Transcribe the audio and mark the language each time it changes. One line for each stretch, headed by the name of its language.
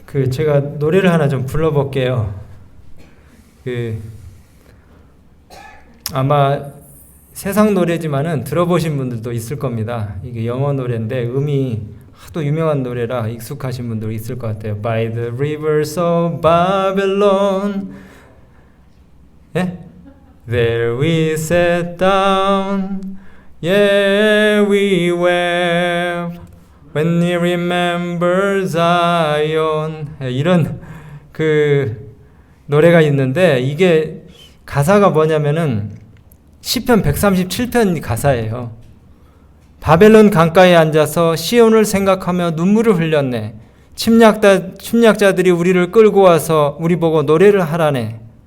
Korean: 제가 노래를 하나 좀 불러볼게요. 아마 세상 노래지만은 들어보신 분들도 있을 겁니다. 이게 영어 노래인데 음이 하도 유명한 노래라 익숙하신 분들 있을 것 같아요.
English: By the rivers of Babylon, 예? There we sat down, yeah we wept when we remember Zion.
Korean: 이런 노래가 있는데 이게 가사가 뭐냐면은 시편 137편 가사예요. 바벨론 강가에 앉아서 시온을 생각하며 눈물을 흘렸네. 침략자들이 우리를 끌고 와서 우리 보고 노래를 하라네.